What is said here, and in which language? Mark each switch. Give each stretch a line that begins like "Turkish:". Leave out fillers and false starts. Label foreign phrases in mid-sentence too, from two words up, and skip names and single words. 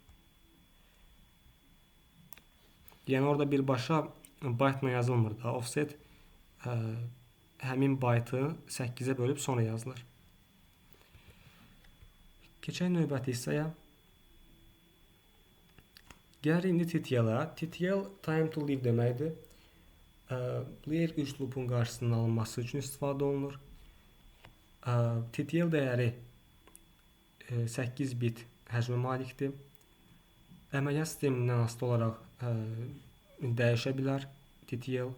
Azerbaijani: Yəni orada birbaşa byte-la yazılmır da. Offset həmin byte-ı 8-ə bölüb sonra yazılır. Keçək növbəti hissəyə. Gəlir indi TTL-ə. TTL
English: time to live
Azerbaijani: deməkdir.
English: Layer 3 loop'un
Azerbaijani: qarşısının alınması üçün istifadə olunur. TTL dəyəri 8 bit həcmə malikdir. Əməliyyat sistemindən asılı olaraq dəyişə bilər TTL.